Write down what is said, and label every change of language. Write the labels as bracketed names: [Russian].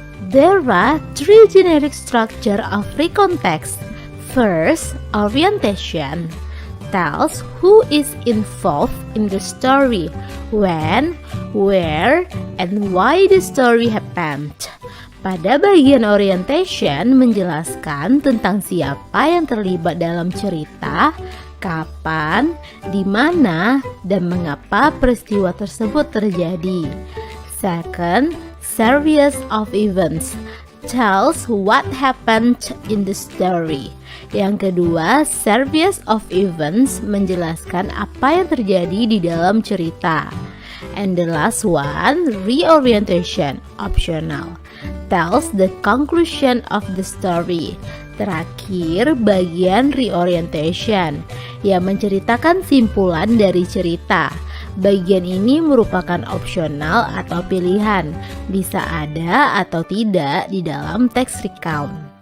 [English] There are three generic structure of recount text. First, orientation tells who is involved in the story, when, where, and why the story happened. [Indonesian] Pada bagian orientation menjelaskan tentang siapa yang terlibat dalam cerita, kapan, di mana, dan mengapa peristiwa tersebut terjadi. [English] Second, series of events tells what happened in the story. [Indonesian] Yang kedua, series of events menjelaskan apa yang terjadi di dalam cerita. [English] And the last one, reorientation, optional, tells the conclusion of the story. [Indonesian] Terakhir, bagian reorientation yang menceritakan simpulan dari cerita. Bagian ini merupakan opsional atau pilihan, bisa ada atau tidak di dalam teks recount.